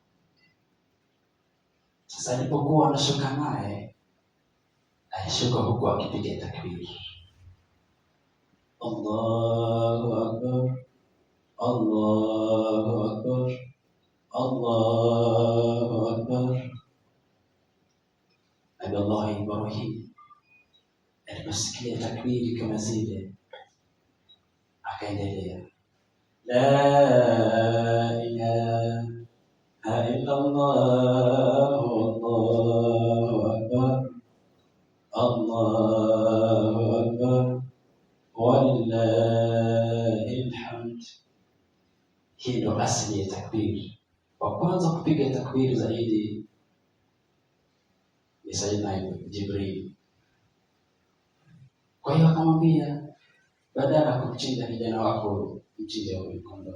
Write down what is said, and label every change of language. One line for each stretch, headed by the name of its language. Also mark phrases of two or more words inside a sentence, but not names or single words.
Swahili: Sasa alipokuwa anashuka naye, alishuka huku akipiga takbir,
Arabic: الله أكبر الله أكبر الله أكبر.
Swahili: Nabii Allah Ibrahim aliposikia takbiri kama zile, akaendelea,
Arabic: لا إله إلا الله الله أكبر الله أكبر ولله الحمد.
Swahili: Hii ndo asili ya takbiri. Wa kwanza kupiga takbiri zaidi ni Sayyidina Jibril. Kwa hiyo akamwambia, badala ya kumchinja kijana wako, mchinje huyu kondoo.